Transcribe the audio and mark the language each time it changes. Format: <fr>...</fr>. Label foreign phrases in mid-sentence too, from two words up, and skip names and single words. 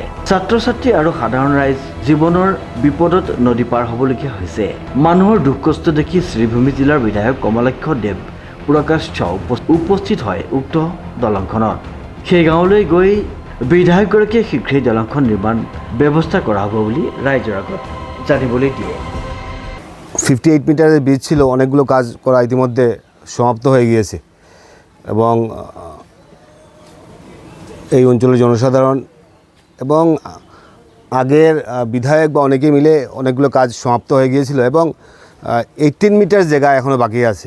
<as>ছাত্ৰ ছাত্ৰী আৰু সাধাৰণ ৰাইজ জীৱনৰ বিপদত নদী পাৰ হ'বলগীয়া হৈছে। মানুহৰ দুখ কষ্ট দেখি শ্ৰীভূমি জিলাৰ বিধায়ক কমলাক্ষ দেৱ প্ৰকাশ চাও উপস্থিত হয় উক্ত দলংখনত। সেই গাঁৱলৈ গৈ বিধায়কগৰাকীয়ে শীঘ্ৰেই দলংখন নিৰ্মাণ ব্যৱস্থা কৰা হ'ব বুলি ৰাইজৰ আগত জানিবলৈ দিয়ে।</as> <bn>58 মিটারের ব্রিজ ছিল, অনেকগুলো কাজ করা ইতিমধ্যে সমাপ্ত হয়ে গিয়েছে এবং এই অঞ্চলের জনসাধারণ এবং আগের বিধায়ক বা অনেকে মিলে অনেকগুলো কাজ সমাপ্ত হয়ে গিয়েছিল এবং 18 মিটার জায়গা এখনও বাকি আছে।</bn>